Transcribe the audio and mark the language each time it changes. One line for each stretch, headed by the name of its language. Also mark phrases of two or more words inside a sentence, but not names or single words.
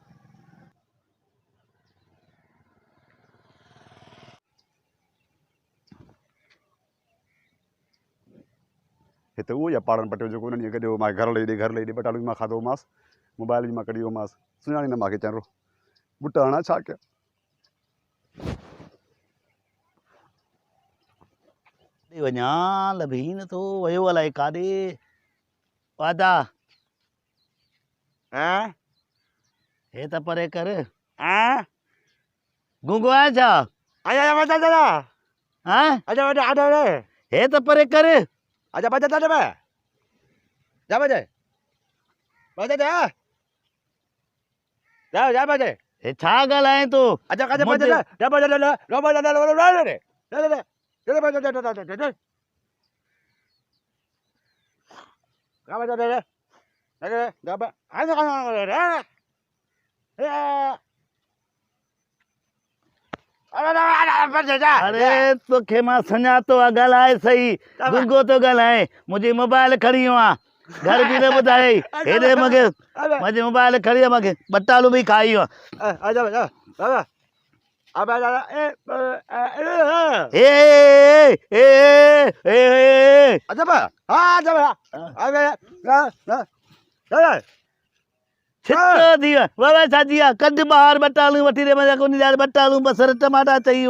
Sindhi: हिते उहो ई आहे पाड़नि पटियो जेको उन्हनि कढियो मां घर ॾेई बटालू बि मां खाधो मांसि मोबाइल बि मां कढी वियोमांसि सुञाणी न मूंखे चङो बुटा हणा छा कयां वञा लभी नथो वियो अलाए काॾे वादा हे त परे कर गुंगो आहे छा हे त परे कर आजा बजा जा बे जा बजे बजे जा बजे हे छा ॻाल्हाए तूं आजा काजे बजे जा बजे लो बजे ले बजे का बजे ले जा बे अरे तोखे मां सुञातो आहे ॻाल्हाए सही गुंगो थो ॻाल्हाए मुंहिंजी मोबाइल खणी वियो आहे घर बि न ॿुधाए हेॾे मूंखे मुंहिंजी मोबाइल खणी वियो मूंखे बटालू बि खाई वियो आजा छितो थी वियो बाबा छाजी आहे कढ ॿाहिरि बटालू वठी ॾे मज़ा कोन बटालू बसर टमाटा चई वियो